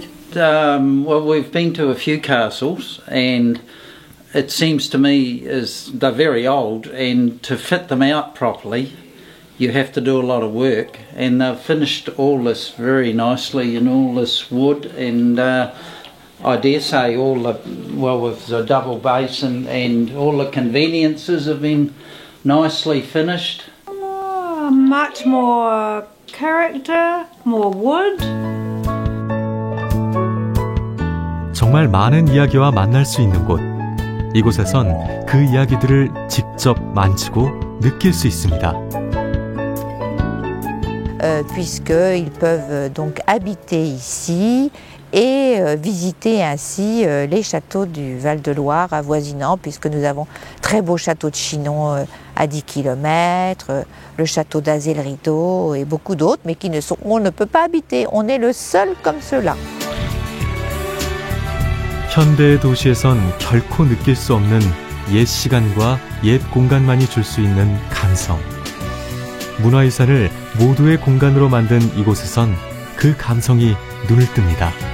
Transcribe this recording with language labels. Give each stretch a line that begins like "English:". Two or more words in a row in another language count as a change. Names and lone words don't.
English: Well, we've been to a few castles, and it seems to me as they're very old, and to fit them out properly you have to do a lot of work, and they've finished all this very nicely in all this wood, and I dare say all the, well, with the double basin and all the conveniences have been nicely finished. Oh, much more character, more wood.
Korean: 정말 많은 이야기와 만날 수 있는 곳. 이곳에선 그 이야기들을 직접 만지고 느낄 수 있습니다.
French: Puisqu'ils peuvent donc habiter ici et visiter ainsi les châteaux du Val-de-Loire avoisinants, puisque nous avons très beau château de Chinon à 10 km, le château d'Azay-le-Rideau et beaucoup d'autres, mais on ne peut pas habiter. On est le seul comme cela.
Korean: 현대의 도시에선 결코 느낄 수 없는 옛 시간과 옛 공간만이 줄 수 있는 감성. 문화유산을 모두의 공간으로 만든 이곳에선 그 감성이 눈을 뜹니다.